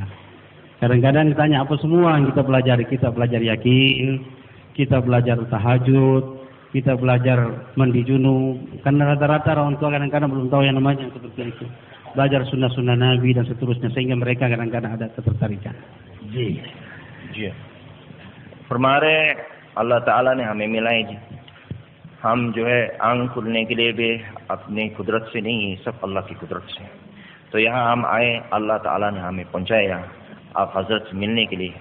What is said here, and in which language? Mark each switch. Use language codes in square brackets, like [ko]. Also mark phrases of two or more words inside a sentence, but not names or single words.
[id] Kadang-kadang ditanya apa semua yang kita pelajari. Kita belajar yakin, kita belajar tahajud, kita belajar mandi junub. Karena rata-rata orang tua kadang-kadang belum tahu yang namanya seperti itu. Belajar sunnah-sunnah Nabi dan seterusnya, sehingga mereka kadang-kadang ada ketertarikan. [hi] जी जी फरमा रहे अल्लाह ताला ने हमें मिलाए जी। हम जो है आंख खुलने के लिए भी अपनी कुदरत से नहीं, सब अल्लाह की कुदरत से। तो यहाँ हम आए, अल्लाह ताला ने हमें पहुँचाया आप हजरत से मिलने के लिए।